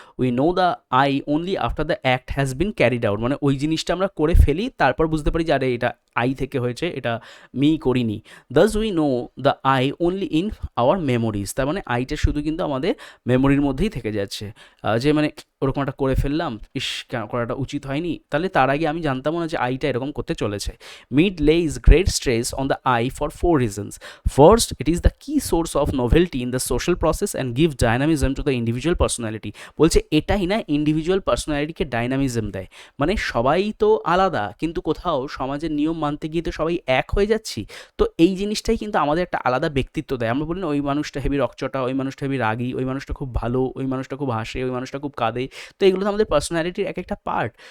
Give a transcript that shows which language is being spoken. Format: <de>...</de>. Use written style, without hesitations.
<en>we know the I only after the act has been carried out,</en> <bn>মানে ওই জিনিসটা আমরা করে ফেলি, তারপর বুঝতে পারি যে আরে এটা আই থেকে হয়েছে, এটা মি করিনি।</bn> <en>thus we know the I only in our memories,</en> <bn>তার মানে আইটা শুধু কিন্তু আমাদের মেমোরির মধ্যেই থেকে যাচ্ছে। যে মানে ওরকম একটা করে ফেললাম, ইস কেন করাটা উচিত হয়নি, তাহলে তার আগে আমি জানতাম না যে আইটা এরকম করতে চলেছে।</bn> <en>Mead lays great stress on the I for four reasons. First, it is the key source of novelty in the social process and gives dynamism to the individual personality.</en> <bn>বলছে এটাই না ইন্ডিভিজুয়াল পার্সোনালিটিকে ডাইনামিজম দেয়, মানে সবাই তো আলাদা কিন্তু কোথাও সমাজের নিয়ম মানতে গিয়ে তো সবাই এক হয়ে যাচ্ছি, তো এই জিনিসটাই কিন্তু আমাদের একটা আলাদা ব্যক্তিত্ব দেয়। আমরা বলি না ওই মানুষটা হেভি রকচটা, ওই মানুষটা হেভি রাগী, ওই মানুষটা খুব ভালো, ওই মানুষটা খুব হাসে, ওই মানুষটা খুব কাঁদে, তো এগুলো তো আমাদের পার্সোনালিটির এক একটা পার্ট।</bn>